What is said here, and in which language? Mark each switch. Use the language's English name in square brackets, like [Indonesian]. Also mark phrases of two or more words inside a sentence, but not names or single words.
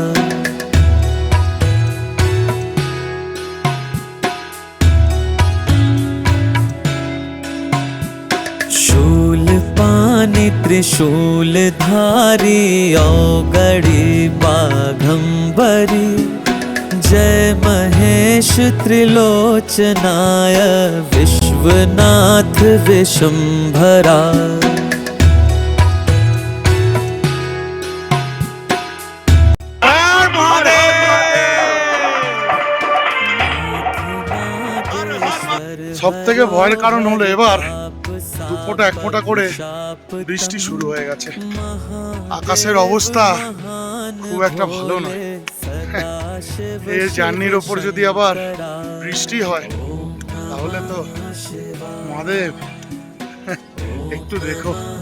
[Hindi] शूलपाणि त्रिशूलधारी औगड़ी बाघंबरी जय महेश त्रिलोचनाय विश्वनाथ विशंभरा। हर महादेव। [Bangla] সব থেকে ভয়ের কারণ হলো এবার দু ফোঁটা এক ফোঁটা করে বৃষ্টি শুরু হয়ে গেছে। আকাশের অবস্থা খুব একটা ভালো নয়। এই জার্নির ওপর যদি আবার বৃষ্টি হয় তাহলে তো মহাদেব একটু দেখো।